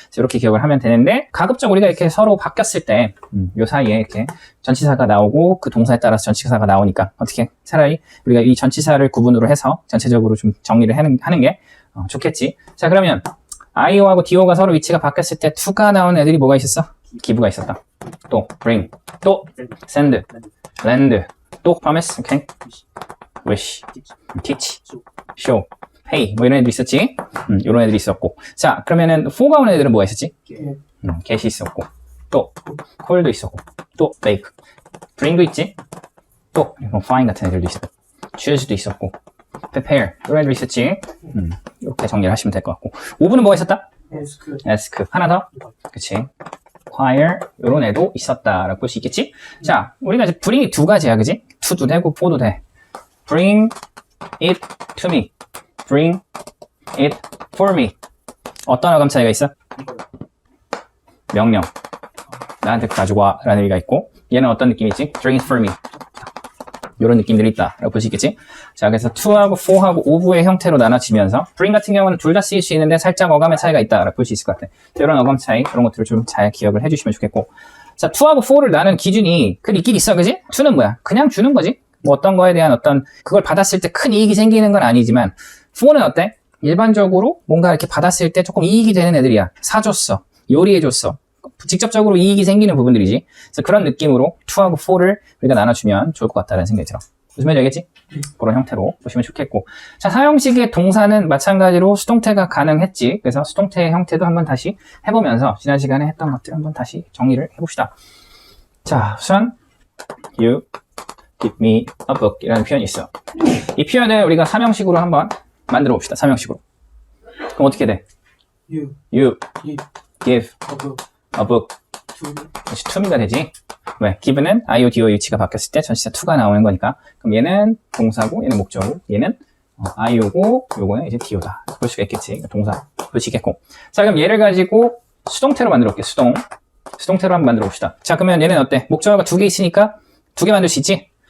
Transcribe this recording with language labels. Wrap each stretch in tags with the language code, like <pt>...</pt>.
<ko>이렇게 기억을 하면 되는데, 가급적 우리가 이렇게 서로 바뀌었을 때, 요 사이에 이렇게 전치사가 나오고 그 동사에 따라서 전치사가 나오니까 어떻게 차라리 우리가 이 전치사를 구분으로 해서 전체적으로 좀 정리를 하는 게 좋겠지. 자, 그러면 IO하고 DO가 서로 위치가 바뀌었을 때 to가 나온 애들이 뭐가 있었어? give가 있었다.</ko> <en>또 bring, 또 send, lend, 또 promise, okay?</en> <ko>wish, teach, show, pay, 뭐 이런 애들이 있었지. 이런 애들이 있었고, 자, 그러면은 for가 온 애들은 뭐가 있었지? get이 있었고, 또 call도 있었고, 또 bake, bring도 있지. 또 find 같은 애들도 있었고, choose도 있었고, prepare 이런 애들이 있었지. 이렇게 정리를 하시면 될 것 같고, ove는 뭐가 있었다? ask. 하나 더, 그치? require 이런 애도 있었다라고 볼 수 있겠지. 자, 우리가 이제 bring이 두 가지야, 그지? to도 되고 for도 돼.</ko> <en>bring it to me, bring it for me.</en> <ko>어떤 어감 차이가 있어? 명령, 나한테 가지고 와 라는 의미가 있고, 얘는 어떤 느낌이 있지?</ko> <en>bring it for me,</en> <ko>이런 느낌들이 있다 라고 볼 수 있겠지. 자, 그래서 to하고 for하고 of의 형태로 나눠지면서, bring 같은 경우는 둘 다 쓰일 수 있는데 살짝 어감의 차이가 있다 라고 볼 수 있을 것 같아. 이런 어감 차이, 그런 것들을 좀 잘 기억을 해주시면 좋겠고, 자, to하고 for를 나눈 기준이 있긴 있어, 그지? to는 뭐야? 그냥 주는 거지. 뭐 어떤 거에 대한 어떤, 그걸 받았을 때 큰 이익이 생기는 건 아니지만, for는 어때? 일반적으로 뭔가 이렇게 받았을 때 조금 이익이 되는 애들이야. 사줬어, 요리해줬어, 직접적으로 이익이 생기는 부분들이지. 그래서 그런 느낌으로 to하고 for를 우리가 나눠주면 좋을 것 같다는 생각이 들어. 무슨 말인지 알겠지? 그런 형태로 보시면 좋겠고, 자, 4형식의 동사는 마찬가지로 수동태가 가능했지. 그래서 수동태의 형태도 한번 다시 해보면서 지난 시간에 했던 것들 한번 다시 정리를 해봅시다. 자, 우선</ko> <en>you give me a book</en> <ko>이라는 표현이 있어. 이 표현을 우리가 3형식으로 한번 만들어 봅시다. 3형식으로. 그럼 어떻게 돼?</ko> <en>You give a book to me가 되지.</en> <ko>왜? give는 IODO 위치가 바뀌었을 때 전치사 to가 나오는 거니까. 그럼 얘는 동사고 얘는 목적어고 얘는 IO고 요거는 이제 DO다 볼 수가 있겠지. 동사 볼 수 있겠고. 자, 그럼 얘를 가지고 수동태로 만들어 볼게. 수동태로 한번 만들어 봅시다. 자, 그러면 얘는 어때? 목적어가 두 개 있으니까 두 개 만들 수 있지.</ko>